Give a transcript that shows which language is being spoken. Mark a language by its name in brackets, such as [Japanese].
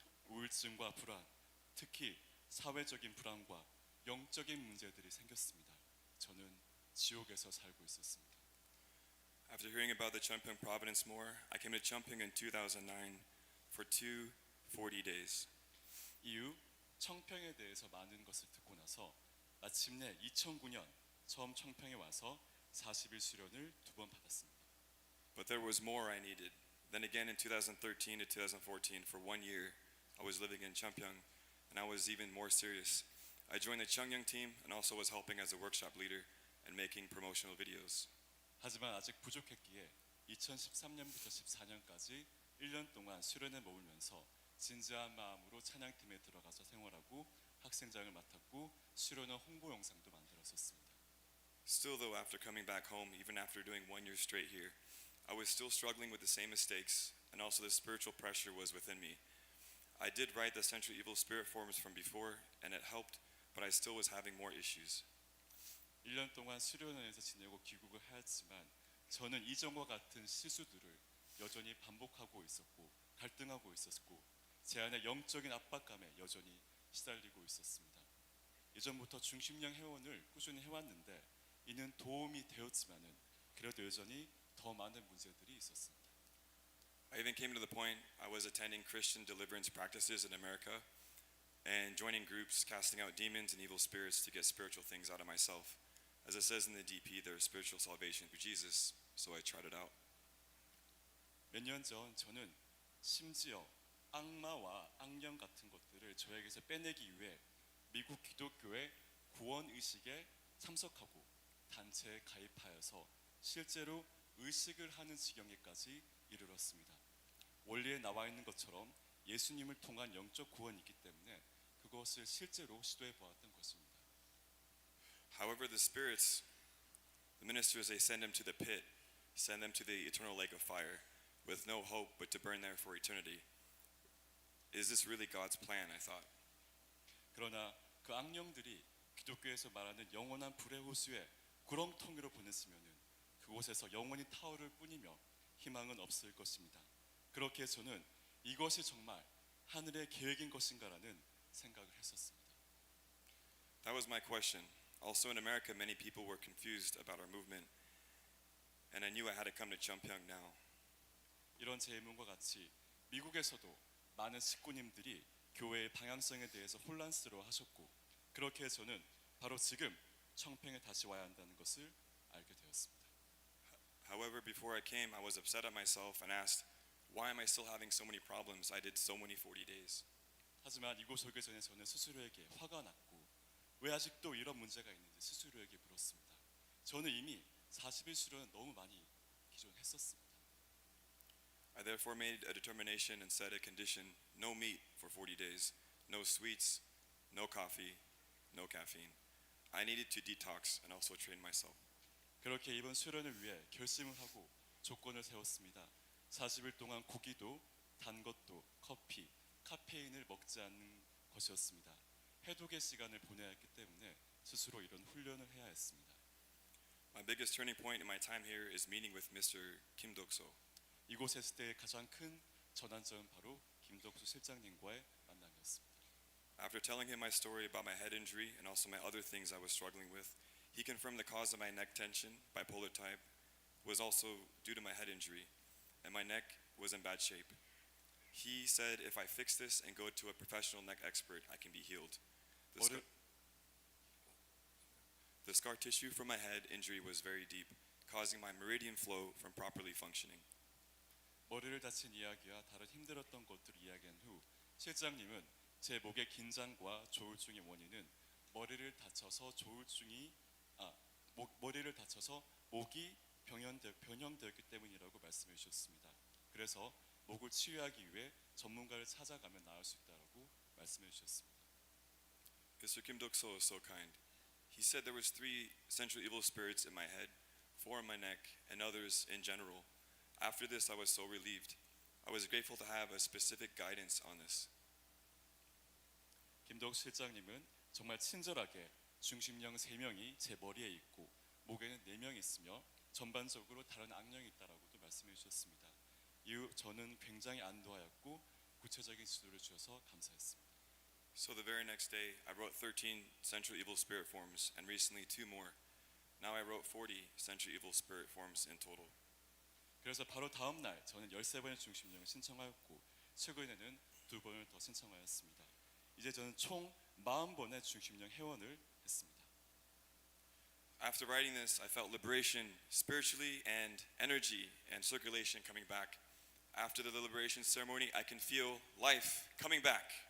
[Korean] 우울증과 불안, 특히 사회적인 불안과 영적인 문제들이 생겼습니다. 저는 지옥에서 살고 있었습니다. [English] After hearing about the Chumpyong Providence more, I came to Chumpyong in 2009 for 40 days. [Korean] 이후 청평에 대해서 많은 것을 듣고 나서 마침내 2009년 처음 청평에 와서 40일 수련을 2번 받았습니다. [English] But there was more I needed. Then again in 2013 to 2014, for 1 year, I was living in Chumpyong, and I was even more serious. I joined the Cheongyang team and also was helping as a workshop leader and making promotional videos. [Korean] 하지만 아직 부족했기에 2013년부터 14년까지 1년 동안 수련에 머물면서 진지한 마음으로 찬양팀에 들어가서 생활하고 학생장을 맡았고 수련회 홍보 영상도 만들었었습니다. [English] Still though, after coming back home, even after doing 1 year straight here, I was still struggling with the same mistakes, and also the spiritual pressure was within me. I did write the Central Evil Spirit forms from before, and it helped, but I still was having more issues. [Korean] 1년 동안 수련회에서 지내고 귀국을 하였지만 저는 이전과 같은 실수들을 여전히 반복하고 있었고 갈등하고 있었고 제 안에 영적인 압박감에 여전히 시달리고 있었습니다. 예전부터 중심령 회원을 꾸준히 해왔는데 이는 도움이 되었지만은 그래도 여전히 더 많은 문제들이 있었습니다. [English] I even came to the point I was attending Christian deliverance practices in America and joining groups casting out demons and evil spirits to get spiritual things out of myself. As it says in the DP, there is spiritual salvation through Jesus, so I tried it out. [Korean] 몇 년 전 저는 심지어 악마와 악령 같은 것들을 저에게서 빼내기 위해 미국 기독교의 구원 의식에 참석하고 단체에 가입하여서 실제로 의식을 하는 지경에까지 이르렀습니다. 원리에 나와 있는 것처럼 예수님을 통한 영적 구원이 있기 때문에 그것을 실제로 시도해 보았던 것입니다. [English] However, the spirits, the ministers, they send them to the pit, send them to the eternal lake of fire, with no hope but to burn there for eternity. Is this really God's plan? I thought. [Korean] 그러나 그 악령들이 기독교에서 말하는 영원한 불의 호수에 구렁텅이로 보냈으면은 그곳에서 영원히 타오를 뿐이며 희망은 없을 것입니다. 그렇게 저는 이것이 정말 하늘의 계획인 것인가라는 생각을 했었습니다. [English] That was my question. Also in America, many people were confused about our movement, and I knew I had to come to Chumpyong now. [Korean] 이런 제 의문과 같이 미국에서도 많은 식구님들이 교회의 방향성에 대해서 혼란스러워하셨고 그렇게 저는 바로 지금 청평에 다시 와야 한다는 것을 알게 되었습니다. [English] However, before I came, I was upset at myself and asked, why am I still having so many problems? I did so many 40 days. [Korean] 하지만 이곳 오기 전에 저는 스스로에게 화가 났고 왜 아직도 이런 문제가 있는지 스스로에게 물었습니다. 저는 이미 40일 수련은 너무 많이 기존 했었습니다. [English] I therefore made a determination and set a condition: no meat for 40 days, no sweets, no coffee, no caffeine. I needed to detox and also train myself. [Korean] 그렇게 이번 수련을 위해 결심을 하고 조건을 세웠습니다. 40일 동안 고기도 단 것도 커피, 카페인을 먹지 않는 것이었습니다. 해독의 시간을 보내야 했기 때문에 스스로 이런 훈련을 해야 했습니다. [English] My biggest turning point in my time here is meeting with Mr. Kim Dok-so. [Korean] 이곳에 있을 때의 가장 큰 전환점은 바로 김덕수 실장님과의 만남이었습니다. [English] After telling him my story about my head injury and also my other things I was struggling with, he confirmed the cause of my neck tension, bipolar type, was also due to my head injury, and my neck was in bad shape. He said if I fix this and go to a professional neck expert, I can be healed. The scar tissue from my head injury was very deep, causing my meridian flow from properly functioning. [Korean] 머리를 다친 이야기와 다른 힘들었던 것들을 이야기한 후 실장님은 제 목의 긴장과 조울증의 원인은 머리를 다쳐서 목이 변형되었기 때문이라고 말씀해 주셨습니다. 그래서 목을 치유하기 위해 전문가를 찾아가면 나을 수 있다고 말씀해 주셨습니다. [English] Mr. Kim Dok-so is so kind. He said there was 3 central evil spirits in my head, 4 in my neck, and others in general. After this, I was so relieved. I was grateful to have a specific guidance on this. [Korean] 김덕 실장님은 정말 친절하게 중심령 3명이 제 머리에 있고 목에는 4명이 있으며 전반적으로 다른 악령이 있다라고도 말씀해 주셨습니다. 이후 저는 굉장히 안도하였고 구체적인 지도를 주셔서 감사했습니다. [English] So the very next day, I wrote 13 central evil spirit forms, and recently 2 more. Now I wrote 40 central evil spirit forms in total. [Korean] 그래서 바로 다음 날 저는 13번의 중심령을 신청하였고 최근에는 2번을 더 신청하였습니다. 이제 저는 총 40번의 중심령 회원을 했습니다. [English] After writing this, I felt liberation spiritually and energy and circulation coming back. After the liberation ceremony, I can feel life coming back.